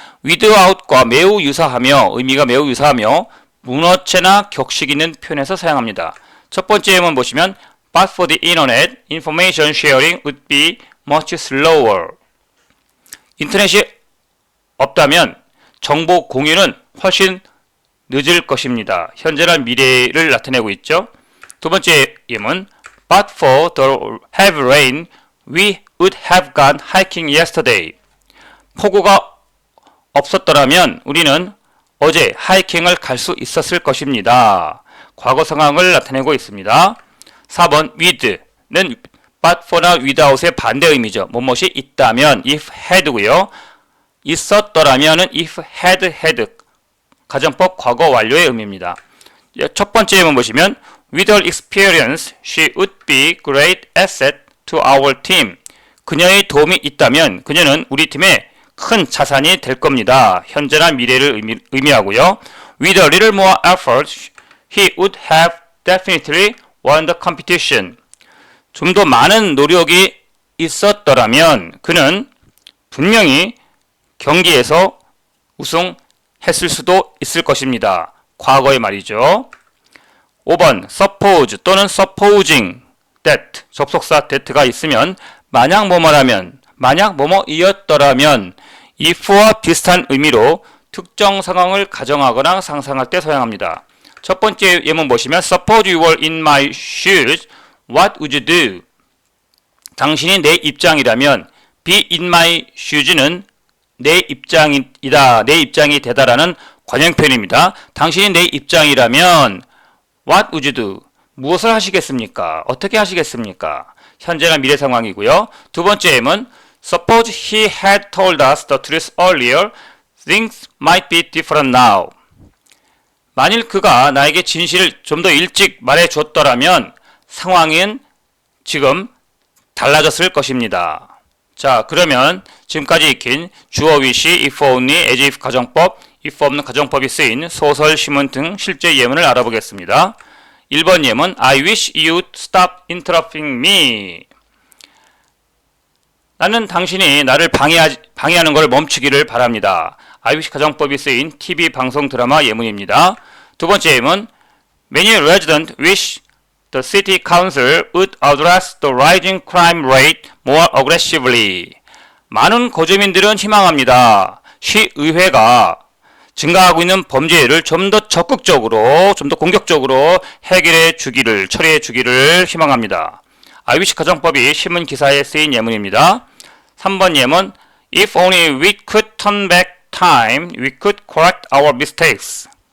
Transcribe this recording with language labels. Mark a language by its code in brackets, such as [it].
[ko] without과 매우 유사하며, 의미가 매우 유사하며, 문어체나 격식 있는 표현에서 사용합니다. 첫 번째 예문 보시면 [en] but for the internet, information sharing would be much slower. [ko] 인터넷이 없다면 정보 공유는 훨씬 늦을 것입니다. 현재나 미래를 나타내고 있죠. 두 번째 예문 [en] But for the heavy rain, we would have gone hiking yesterday. [ko] 폭우가 없었더라면 우리는 어제 하이킹을 갈 수 있었을 것입니다. 과거 상황을 나타내고 있습니다. 4번 with는 but for나 without의 반대 의미죠. 무엇이 있다면 if had고요. 있었더라면은 if had 가정법 과거 완료의 의미입니다. 첫 번째 예문 보시면 [en] with her experience, she would be great asset to our team. [ko] 그녀의 도움이 있다면 그녀는 우리 팀의 큰 자산이 될 겁니다. 현재나 미래를 의미하고요. [en] With a little more effort, he would have definitely won the competition. [ko] 좀 더 많은 노력이 있었더라면 그는 분명히 경기에서 우승했을 수도 있을 것입니다. 과거의 말이죠. 5번 suppose 또는 supposing that 접속사 that가 있으면 만약 뭐뭐라면, 만약 뭐뭐이었더라면 if와 비슷한 의미로 특정 상황을 가정하거나 상상할 때 사용합니다. 첫 번째 예문 보시면 [en] Suppose you were in my shoes, what would you do? [ko] 당신이 내 입장이라면 be in my shoes는 내 입장이다, 내 입장이 되다라는 관형 표현입니다. 당신이 내 입장이라면 [en] what would you do? [ko] 무엇을 하시겠습니까? 어떻게 하시겠습니까? 현재나 미래 상황이고요. 두 번째 예문 [en] Suppose he had told us the truth earlier, things might be different now. [ko] 만일 그가 나에게 진실을 좀 더 일찍 말해줬더라면 상황은 지금 달라졌을 것입니다. 자, 그러면 지금까지 익힌 주어 위시, if only, as if 가정법, if 없는 가정법이 쓰인 소설, 신문 등 실제 예문을 알아보겠습니다. 1번 예문 [en] I wish you'd stop interrupting me. [ko] 나는 당신이 나를 방해하는 걸 멈추기를 바랍니다. I wish 가정법이 쓰인 TV 방송 드라마 예문입니다. 두 번째 예문, [en] Many residents wish the city council would address the rising crime rate more aggressively. [ko] 많은 거주민들은 희망합니다. 시의회가 증가하고 있는 범죄를 좀 더 적극적으로, 좀 더 공격적으로 처리해 주기를 희망합니다. I wish 가정법이 신문 기사에 쓰인 예문입니다. 3번 예문, [en] If only we could turn back time, we could correct our mistakes.